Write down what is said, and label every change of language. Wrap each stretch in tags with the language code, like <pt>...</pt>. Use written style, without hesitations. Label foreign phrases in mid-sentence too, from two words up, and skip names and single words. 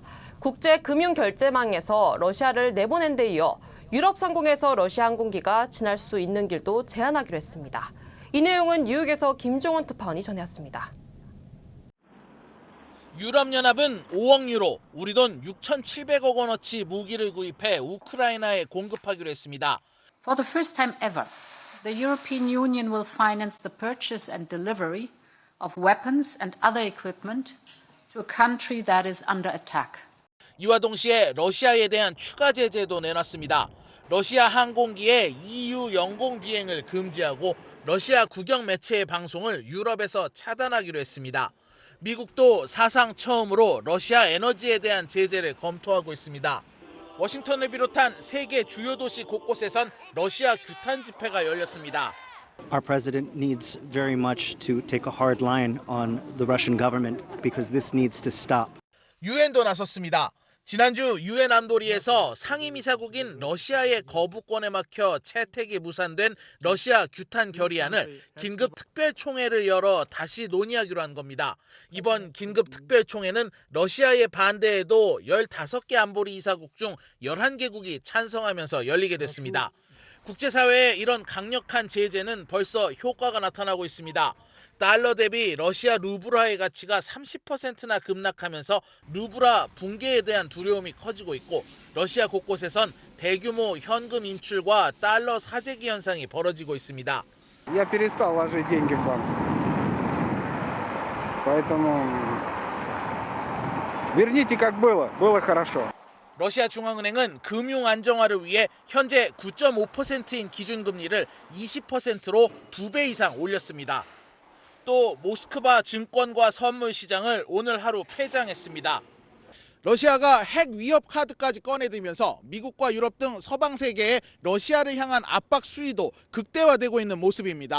<ko>국제금융결제망에서 러시아를 내보낸 데 이어 유럽 상공에서 러시아 항공기가 지날 수 있는 길도 제한하기로 했습니다. 이 내용은 뉴욕에서 김종원 특파원이 전해왔습니다. 유럽연합은 5억 유로, 우리 돈 6,700억 원어치 무기를 구입해 우크라이나에 공급하기로 했습니다.</ko> <en>For the first time ever, the European Union will finance the purchase and delivery of weapons and other equipment to a country that is under attack.</en> <ko>이와 동시에 러시아에 대한 추가 제재도 내놨습니다. 러시아 항공기의 EU 영공 비행을 금지하고 러시아 국영 매체의 방송을 유럽에서 차단하기로 했습니다. 미국도 사상 처음으로 러시아 에너지에 대한 제재를 검토하고 있습니다. 워싱턴을 비롯한 세계 주요 도시 곳곳에선 러시아 규탄 집회가 열렸습니다.</ko> <en>Our president needs very much to take a hard line on the Russian government because this needs to stop.</en> <ko>유엔도 나섰습니다. 지난주 유엔 안보리에서 상임이사국인 러시아의 거부권에 막혀 채택이 무산된 러시아 규탄 결의안을 긴급 특별총회를 열어 다시 논의하기로 한 겁니다. 이번 긴급 특별총회는 러시아의 반대에도 15개 안보리 이사국 중 11개국이 찬성하면서 열리게 됐습니다. 국제사회의 이런 강력한 제재는 벌써 효과가 나타나고 있습니다. 달러 대비 러시아 루블화의 가치가 30%나 급락하면서 루블화 붕괴에 대한 두려움이 커지고 있고 러시아 곳곳에선 대규모 현금 인출과 달러 사재기 현상이 벌어지고 있습니다.</ko> <ru>Я перестал ложить деньги в банк. Поэтому верните как было. Было хорошо.</ru> <ko>러시아 중앙은행은 금융 안정화를 위해 현재 9.5%인 기준금리를 20%로 2배 이상 올렸습니다. 또 모스크바 증권과 선물 시장을 오늘 하루 폐장했습니다. 러시아가 핵 위협 카드까지 꺼내들면서 미국과 유럽 등 서방 세계의 러시아를 향한 압박 수위도 극대화되고 있는 모습입니다.</ko>